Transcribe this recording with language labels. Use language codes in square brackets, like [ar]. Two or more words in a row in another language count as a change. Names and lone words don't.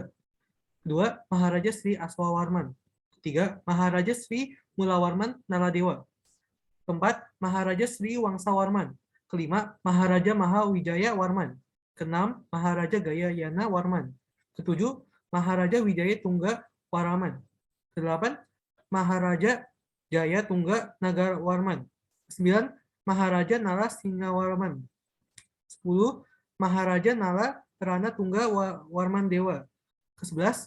[id] Kedua, Maharaja Sri Aswawarman. Ketiga, Maharaja Sri Mulawarman Naladewa. Keempat, Maharaja Sri Wangsawarman. Kelima, Maharaja Mahawijaya Warman. Keenam, Maharaja Gaya Yana Warman. Ketujuh, Maharaja Wijaya Tungga Waraman. Kedelapan, Maharaja Jaya Tungga Nagar Warman. 9. Maharaja Nala Singawarman. 10. Maharaja Nala Rana Tungga Warman Dewa. Ke-11.